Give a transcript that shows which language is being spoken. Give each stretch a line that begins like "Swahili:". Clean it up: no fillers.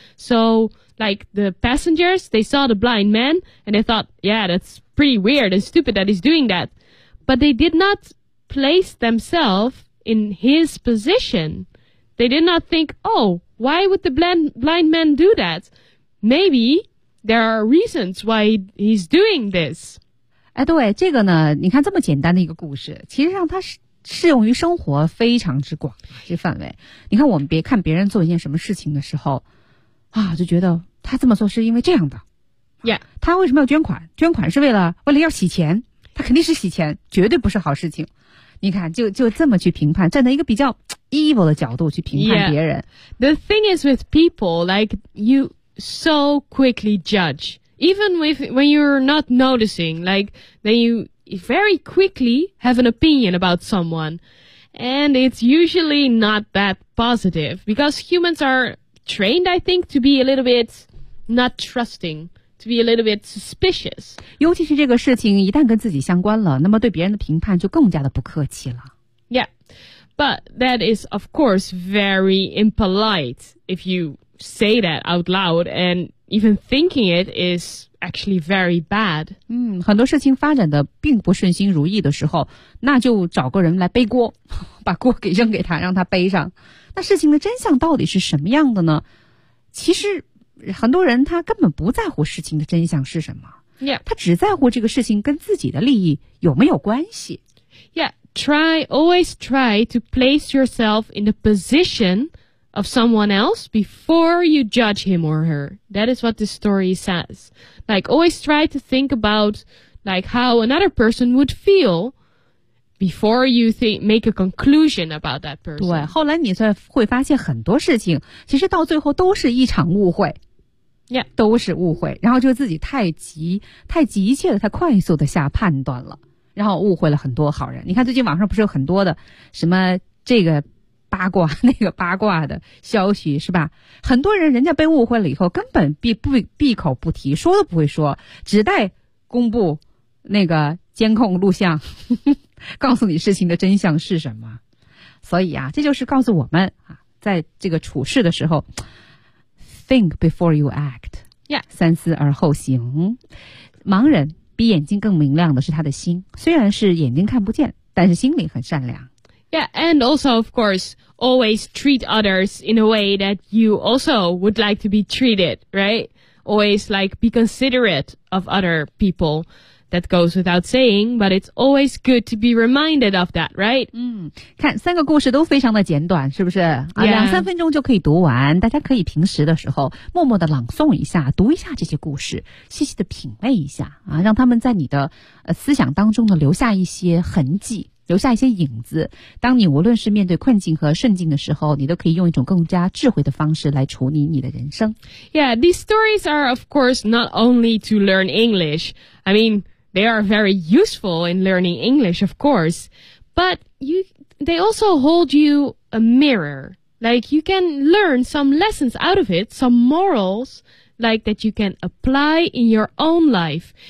English: So, like the passengers, they saw the blind man and they thought, yeah, that's pretty weird and stupid that he's doing that. But they did not place themselves in his position. They did not think, oh,Why would the blind man do that? Maybe there are reasons why he's doing this.
Chinese: 哎，对，这个呢，你看这么简单的一个故事，其实上它是适用于生活非常之广这范围。你看，我们别看别人做一件什么事情的时候，啊，就觉得他这么做是因为这样的。
English: Yeah.
Chinese: 他为什么要捐款？捐款是为了要洗钱，他肯定是洗钱，绝对不是好事情。你看，就这么去评判，站在一个比较 evil 的角度去评判别人。
English: Yeah. The thing is with people, like you so quickly judge, even when you're not noticing, like then you very quickly have an opinion about someone, and it's usually not that positive because humans are trained, I think, to be a little bit not trusting. To be a little bit suspicious.
Chinese: 尤其是这个事情一旦跟自己相关了，那么对别人的评判就更加的不客气了。
English: Yeah, but that is of course very impolite if you say that out loud, and even thinking it is actually very bad.
Chinese: 嗯，很多事情发展的并不顺心如意的时候，那就找个人来背锅，把锅给扔给他，让他背上。那事情的真相到底是什么样的呢？其实很多人他根本不在乎事情的真相是什么、
English: yeah.
Chinese: 他只在乎这个事情跟自己的利益有没有关系。
English: Yeah, always try to place yourself in the position of someone else before you judge him or her. That is what this story says. Like, always try to think about like how another person would feelBefore you make a conclusion about that person.
Chinese: 对，后来你才会发现很多事情其实到最后都是一场误会。
English: Yeah.
Chinese: 都是误会，然后就自己太急切的太快速的下判断了，然后误会了很多好人。你看最近网上不是有很多的什么这个八卦那个八卦的消息是吧，很多人家被误会了以后根本闭口不提，说都不会说，只待公布那个监控录像告诉你事情的真相是什么。所以啊，这就是告诉我们啊，在这个处事的时候
English: think before you act、 yeah.
Chinese: 三思而后行。盲人比眼睛更明亮的是他的心，虽然是眼睛看不见，但是心里很善良。
English: Yeah, and also of course always treat others in a way that you also would like to be treated, right? Always like be considerate of other peopleThat goes without saying, but it's always good to be reminded of that, right?
Chinese: 嗯，看三个故事都非常的简短，是不是？
English: Yeah.
Chinese: 两三分钟就可以读完，大家可以平时的时候默默的朗诵一下，读一下这些故事，细细的品味一下啊，让他们在你的思想当中呢留下一些痕迹，留下一些影子。当你无论是面对困境和顺境的时候，你都可以用一种更加智慧的方式来处理你的人生。
English: Yeah, these stories are of course not only to learn English. I mean,They are very useful in learning English, of course, but they also hold you a mirror. Like, you can learn some lessons out of it, some morals, like, that you can apply in your own life.